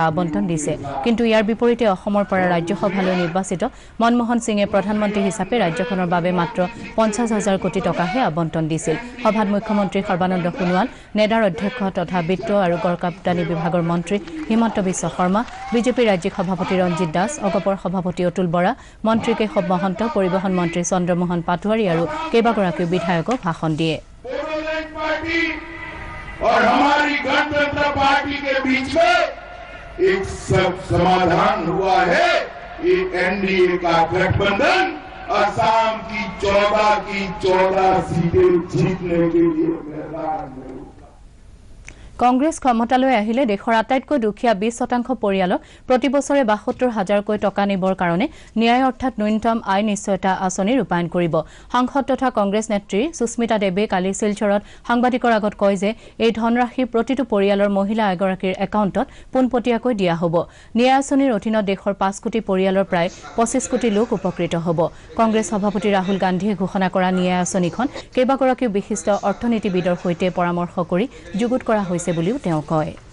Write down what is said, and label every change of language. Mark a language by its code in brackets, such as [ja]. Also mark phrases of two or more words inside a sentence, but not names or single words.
[as] আবণ্টন দিছে কিন্তু ইয়াৰ বিপৰীতে অসমৰ পৰা ৰাজ্যসভালৈ নিৰ্বাচিত মনমোহন সিঙে প্ৰধানমন্ত্ৰী হিচাপে ৰাজ্যখনৰ বাবে মাত্ৰ 50,000 কোটি টকাহে আবণ্টন দিছিল সভাত মুখ্যমন্ত্ৰী সৰ্বানন্দ সোণোৱাল নেডাৰ অধ্যক্ষ তথা বিত্ত আৰু গড়কাপ্তানি বিভাগৰ মন্ত্ৰী হিমন্ত বিশ্ব শৰ্মা বিজেপি ৰাজ্যিক সভাপতি ৰঞ্জিত দাস অগপৰ সভাপতি অতুল বৰা মন্ত্ৰী কেশৱ মহন্ত পৰিবহণ মন্ত্ৰী চন্দ্ৰমোহন পাটোৱাৰী আৰু কেইবাগৰাকীও বিধায়কক ভাষণ দিয়ে [hi] और हमारी गणतंत्र पार्टी के बीच में एक सब समाधान हुआ है ये एनडीए का गठबंधन असम की 14 सीटें जीतने के लिए मैदान में [as] কংগ্ৰেছ ক্ষমতালৈ আহিলে দেশৰ আটাইতকৈ দুখীয়া 20% পৰিয়ালক প্ৰতি বছৰে 72,000 কৈ টকা নিবৰ কাৰণে ন্যায় অৰ্থাৎ ন্যূনতম আয় নিশ্চয়তা আঁচনি ৰূপায়ণ কৰিব সাংসদ তথা কংগ্ৰেছ নেত্ৰী সুস্মিতা দেৱে কালি শিলচৰত সাংবাদিকৰ আগত কয় যে এই ধনৰাশি প্ৰতিটো পৰিয়ালৰ মহিলা এগৰাকীৰ একাউণ্টত পোনপটীয়াকৈ দিয়া হ'ব ন্যায় আঁচনিৰ অধীনত দেশৰ 5 কোটি পৰিয়ালৰ প্ৰায় 25 কোটি লোক উপকৃত হ'ব কংগ্ৰেছ সভাপতি ৰাহুল গান্ধীয়ে ঘোষণা কৰা ন্যায় আঁচনিখন কেইবাগৰাকীও বিশিষ্ট অৰ্থনীতিবিদৰ সৈতে পৰামৰ্শ কৰি যুগুত কৰা হৈছে বুলিও তেওঁ কয়